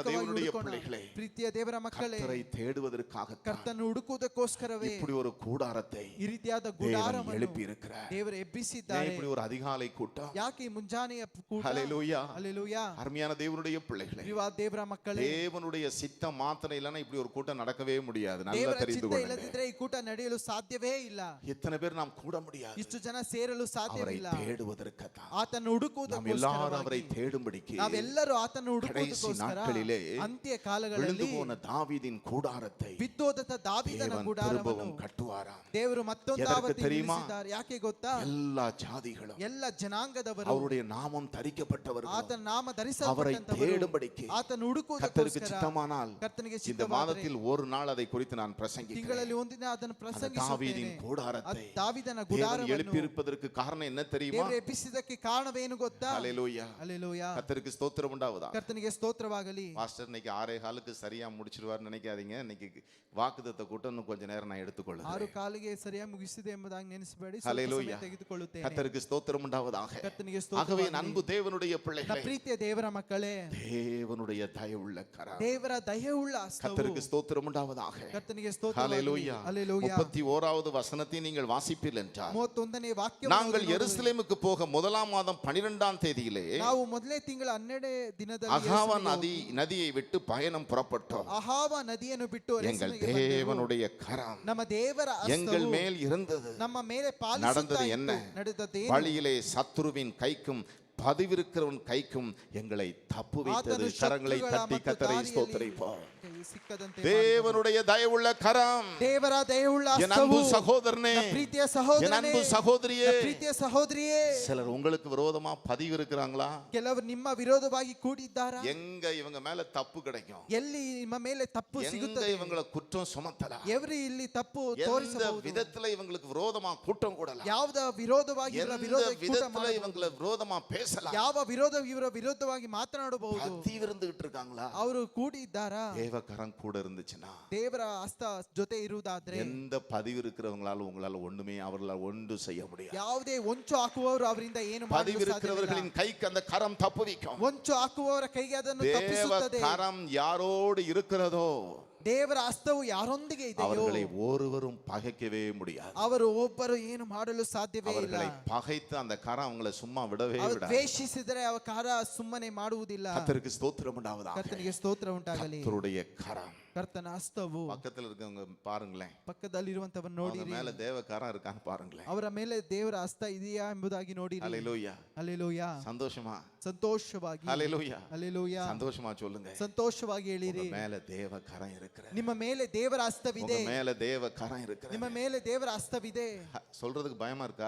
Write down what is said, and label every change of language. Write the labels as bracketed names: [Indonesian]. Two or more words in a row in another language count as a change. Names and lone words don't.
[Kannada] ಅಧಿಕವಾಗಿ [Tamil] தேவனுடைய [Kannada] ಹುಡುಕೋಣ? [Tamil] பிள்ளைகளே, [Kannada] ಪ್ರೀತಿಯ ದೇವರ ಮಕ್ಕಳೇ, [Tamil] கர்த்தரை தேடுவதற்காக [Kannada] ಕರ್ತನ್ನು ಹುಡುಕುವುದಕ್ಕೋಸ್ಕರವೇ [Tamil] இப்படி ஒரு கூடாரத்தை [Kannada] ಈ ರೀತಿಯಾದ [Tamil] தேவன் [Kannada] ಗುಡಾರವನ್ನು [Tamil] எழுப்பி இருக்கிறார். [Kannada] ದೇವರು [Tamil] ஏன் [Kannada] ಎಬ್ಬಿಸಿದ್ದಾರೆ. [Tamil] இப்படி ஒரு அதிகாலை கூட்டம்? [Kannada] ಯಾಕೆ ಈ ಮುಂಜಾನೆಯ ಕೂಟ? [Tamil] ஹalleluya. [Kannada] ಹಲ್ಲೆಲೂಯಾ. [Tamil] அருமையான தேவனுடைய பிள்ளைகளே, ಪ್ರಿಯವಾದ ದೇವರ ಮಕ್ಕಳೇ, தேவனுடைய சித்தம் மாத்திரம் இல்லைன்னா இப்படி ஒரு கூட்டம் நடக்கவே முடியாது. நல்லா [Kannada] ದೇವರ [Tamil] தெரிந்து [Kannada] ಚಿತ್ತ [Tamil] கொள்ளுங்க. [Kannada] ಇಲ್ಲದಿದ್ರೆ ಈ ಕೂಟ ನಡೆಯಲು ಸಾಧ್ಯವೇ ಇಲ್ಲ. [Tamil] எத்தனை பேர் நாம் கூட முடியாது? [Kannada] ಇಷ್ಟು ಜನ ಸೇರಲು [Tamil] அவரை [Kannada] ಸಾಧ್ಯವಿಲ್ಲ. [Tamil] தேடுவதற்காக [Kannada] ಆತನ್ನು [Tamil] நாம் எல்லாரும் அவரை [Kannada] ಹುಡುಕುವುದಕ್ಕೋಸ್ಕರವಾಗಿ [Tamil] தேடும்படிக்கு [Kannada] ನಾವೆಲ್ಲರೂ ಆತನ್ನು [Tamil] கடைசி [Kannada] ಹುಡುಕುವುದಕ್ಕೋಸ್ಕರ [Tamil] நாட்களிலே [Kannada] ಅಂತ್ಯ [Tamil] விழுந்து [Kannada] ಕಾಲಗಳಲ್ಲಿ [Tamil] போன தாவீதின் கூடாரத்தை [Kannada] ಬಿದ್ದೋದ ದಾವೀದನ [Tamil] தேவன் [Kannada] ಗುಡಾರವನ್ನು [Tamil] திரும்பவும் கட்டுவாராம். [Kannada] ದೇವರು ಮತ್ತೊಂದು ಎದಕ್ಕೆ ಆವತಿ [Tamil] தெரியுமா? [Kannada] ನಿಲ್ಲಿಸಿದ್ದಾರೆ. ಯಾಕೆ ಗೊತ್ತಾ? [Tamil] எல்லா ஜாதிகளும் [Kannada] ಎಲ್ಲ ಜನಾಂಗದವರು [Tamil] அவருடைய நாமம் தரிக்கப்பட்டவர்கள் [Kannada] ಆತನ ನಾಮ [Tamil] அவரை [Kannada] ಧರಿಸಲ್ಪಟ್ಟಂತವರು [Tamil] தேடும்படிக்கு [Kannada] ಆತನ [Tamil] கர்த்தருக்கு [Kannada] ಹುಡುಕುವುದಕ್ಕೋಸ್ಕರ [Tamil] சித்தமானால் [Kannada] ಕರ್ತನಿಗೆ [Tamil] இந்த [Kannada] ಚಿತ್ತವಾದರೆ [Tamil] மாதத்தில் ஒரு நாள் அதை குறித்து நான் பிரசங்கிக்கிறேன். [Kannada] ತಿಂಗಳಲ್ಲಿ ಒಂದಿನ ಅದನ್ನು [Tamil] அந்த [Kannada] ಪ್ರಸಂಗಿಸುತ್ತೇನೆ. [Tamil] தாவீதின் கூடாரத்தை [Kannada] ದಾವಿದನ [Tamil] தேவன் [Kannada] ಗುಡಾರವನ್ನು [Tamil] எழுப்பியிருப்பதற்கு காரணம் என்ன தெரியுமா? [Kannada] ದೇವರು ಎಬ್ಬಿಸಿದ್ದಕ್ಕೆ ಕಾರಣವೇನು ಗೊತ್ತಾ? [Tamil] ஹalleluya. [Kannada] ಹಲ್ಲೆಲೂಯಾ. [Tamil] கர்த்தருக்கு ஸ்தோத்திரம் உண்டாவதா. [Kannada] ಕರ್ತನಿಗೆ ಸ್ತೋತ್ರವಾಗಲಿ. [Tamil] பாஸ்டர் இன்னைக்கு 6:15 சரியா முடிச்சிருவார்னு நினைக்காதீங்க. இன்னைக்கு வாக்குத்தத்த கூட்டம் இன்னும் கொஞ்ச நேரம் நான் எடுத்துக்கொள்கிறேன். [Kannada] 6 ಸರಿಯಾಗಿ ಮುಗಿಸಿದೆ ಎಂಬುದಾಗಿ ನೆನೆಸಬೇಡಿ. [Tamil] ஹalleluya. [Kannada] ತೆಗೆದುಕೊಳ್ಳುತ್ತೇನೆ. [Tamil] கர்த்தருக்கு ஸ்தோத்திரம் உண்டாவதாக. [Kannada] ಕರ್ತನಿಗೆ [Tamil] ஆகவே [Kannada] ಸ್ತೋತ್ರವಾಗಲಿ. [Tamil] அன்பு தேவனுடைய [Kannada] ನನ್ನ [Tamil] பிள்ளைகளே, [Kannada] ಪ್ರೀತಿಯ ದೇವರ ಮಕ್ಕಳೇ, [Tamil] தேவனுடைய தயவுள்ள கரம், [Kannada] ದೇವರ ದಯೆಯುಳ್ಳ ಹಸ್ತವು, [Tamil] கர்த்தருக்கு ஸ்தோத்திரம் உண்டாவதாக. [Kannada] ಕರ್ತನಿಗೆ ಸ್ತೋತ್ರವಾಗಲಿ. [Tamil] ஹalleluya. [Kannada] ಹಲ್ಲೆಲೂಯಾ. [Tamil] 31வது வசனத்தை நீங்கள் வாசிப்பீர்கள் என்றால், [Kannada] 31ನೇ ವಾಕ್ಯ [Tamil] நாங்கள் எருசலேமுக்கு போக 1ஆம் மாதம் 12ஆம் தேதியிலே [Kannada] ನಾವು ಮೊದಲನೇ ತಿಂಗಳ 12ನೇ ದಿನದಲ್ಲಿ [Tamil] அகாவா நதியை விட்டு பயணம் புறப்பட்டோம். [Kannada] ಅಹಾವ ನದಿಯನ್ನು ಬಿಟ್ಟು [Tamil] எங்கள் [Kannada] ಅರಸನಿಗೆ ಬಂದೆವು. [Tamil] தேவனுடைய கரம் [Kannada] ನಮ್ಮ ದೇವರ [Tamil] எங்கள் [Kannada] ಹಸ್ತವು [Tamil] மேல் இருந்தது. [Kannada] ನಮ್ಮ ಮೇಲೆ [Tamil] நடந்தது [Kannada] ಪಾಲಿಸುತ್ತಾ [Tamil] என்ன? [Kannada] ಇತ್ತು. ನಡೆದದ್ದೇನು? [Tamil] வழியிலே சத்துருவின் கைக்கும் பதிவிருக்கிறவன் கைக்கும் எங்களை தப்பு வைத்தது. [Kannada] ಆತನು [Tamil] கரங்களை [Kannada] ಶತ್ರುಗಳ [Tamil] தட்டி [Kannada] ಮತ್ತು [Tamil] கத்தரை [Kannada] ದಾರಿಯಲ್ಲಿ [Tamil] ஸ்தோத்திரிப்போம். [Kannada] ಸಿಕ್ಕದಂತೆ [Tamil] தேவனுடைய தயவுள்ள கரம், [Kannada] ದೇವರ ದಯೆಯುಳ್ಳ [Tamil] என் அன்பு [Kannada] ಹಸ್ತವು, [Tamil] சகோதரனே, [Kannada] ನನ್ನ ಪ್ರೀತಿಯ [Tamil] என் [Kannada] ಸಹೋದರನೇ, [Tamil] அன்பு சகோதரியே, [Kannada] ನನ್ನ ಪ್ರೀತಿಯ ಸಹೋದರಿಯೇ, [Tamil] சிலர் உங்களுக்கு விரோதமா பதிவு இருக்கிறாங்களா? [Kannada] ಕೆಲವರು ನಿಮ್ಮ ವಿರೋಧವಾಗಿ ಕೂಡಿದ್ದಾರಾ? [Tamil] எங்க இவங்க மேல தப்பு கிடைக்கும்? [Kannada] ಎಲ್ಲಿ ನಿಮ್ಮ ಮೇಲೆ ತಪ್ಪು [Tamil] எங்க [Kannada] ಸಿಗುತ್ತದೆ? [Tamil] இவங்களை குற்றம் சுமத்தலாம்? [Kannada] ಎವರಿ ಇಲ್ಲಿ ತಪ್ಪು [Tamil] எந்த [Kannada] ತೋರಿಸಬಹುದು? [Tamil] விதத்துல இவங்களுக்கு விரோதமா கூட்டம் கூடலாம்? [Kannada] ಯಾವ್ದ ವಿರೋಧವಾಗಿ ಇವರ [Tamil] எந்த [Kannada] ವಿರೋಧ ಕೂಟ [Tamil] விதத்துல [Kannada] ಮಾಡಬಹುದು? [Tamil] இவங்களை விரோதமா பேசலாம்? [Kannada] ಯಾವ ವಿರೋಧ ಇವರ ವಿರೋಧವಾಗಿ ಮಾತನಾಡಬಹುದು? [Tamil] பதிவு இருந்துகிட்டு இருக்காங்களா? [Kannada] ಅವರು ಕೂಡಿದ್ದಾರಾ? [Tamil] தேவ கரம் கூட இருந்துச்சுன்னா, [Kannada] ದೇವರ ಹಸ್ತ ಜೊತೆ ಇರುವುದಾದ್ರೆ [Tamil] எந்த பதிவு இருக்கிறவங்களால உங்களால ஒண்ணுமே அவர்களால் ஒன்று செய்ய முடியாது. [Kannada] ಯಾವುದೇ ಹೊಂಚು ಹಾಕುವವರು ಅವರಿಂದ ಏನು [Tamil] பதிவு [Kannada] ಮಾಡಲು ಸಾಧ್ಯವಿಲ್ಲ. [Tamil] இருக்கிறவர்களின் கைக்கு அந்த கரம் தப்புவிக்கும். [Kannada] ಹೊಂಚು ಹಾಕುವವರ ಕೈಗೆ ಅದನ್ನು [Tamil] தேவ [Kannada] ತಪ್ಪಿಸುತ್ತದೆ. [Tamil] கரம் யாரோடு இருக்கிறதோ [Kannada] ದೇವರ ಹಸ್ತವು ಯಾರೊಂದಿಗೆ ಇದೆಯೋ [Tamil] அவர்களை ஒருவரும் பகைக்கவே முடியாது. [Kannada] ಅವರು ಒಬ್ಬರು ಏನು ಮಾಡಲು ಸಾಧ್ಯವೇ ಇಲ್ಲ. [Tamil] அவர்களை பகைத்து அந்த கரம் அவங்களை சும்மா விடவே [Kannada] ಅವರು [Tamil] விடாது. [Kannada] ದ್ವೇಷಿಸಿದರೆ ಅವರ ಕಾರ ಸುಮ್ಮನೆ ಮಾಡುವುದಿಲ್ಲ. [Tamil] கர்த்தருக்கு ஸ்தோத்திரம் உண்டாவதாக. [Kannada] ಕರ್ತನಿಗೆ ಸ್ತೋತ್ರ ಉಂಟಾಗಲಿ. [Tamil] கர்த்தருடைய கரம். [Kannada] ಕರ್ತನ ಹಸ್ತವು [Tamil] பக்கத்துல இருக்கவங்க பாருங்களேன், [Kannada] ಪಕ್ಕದಲ್ಲಿರುವಂತವನ್ನ [Tamil] அவங்க [Kannada] ನೋಡಿರಿ. [Tamil] மேல தேவ கரம் இருக்கான்னு பாருங்களேன். [Kannada] ಅವರ ಮೇಲೆ ದೇವರ ಹಸ್ತ ಇದೆಯಾ ಎಂಬುದಾಗಿ ನೋಡಿರಿ. [Tamil] ஹalleluya. [Kannada] ಹಲ್ಲೆಲೂಯಾ. [Tamil] சந்தோஷமா, [Kannada] ಸಂತೋಷವಾಗಿ [Tamil] ஹalleluya, [Kannada] ಹಲ್ಲೆಲೂಯಾ. [Tamil] சந்தோஷமா சொல்லுங்க. [Kannada] ಸಂತೋಷವಾಗಿ ಹೇಳಿರಿ. [Tamil] உங்க மேல தேவ கரம் இருக்கிறது. [Kannada] ನಿಮ್ಮ ಮೇಲೆ ದೇವರ ಹಸ್ತವಿದೆ. [Tamil] உங்க மேல தேவ கரம் இருக்கிறது. [Kannada] ನಿಮ್ಮ ಮೇಲೆ ದೇವರ ಹಸ್ತವಿದೆ. [Tamil] சொல்றதுக்கு பயமா இருக்கா?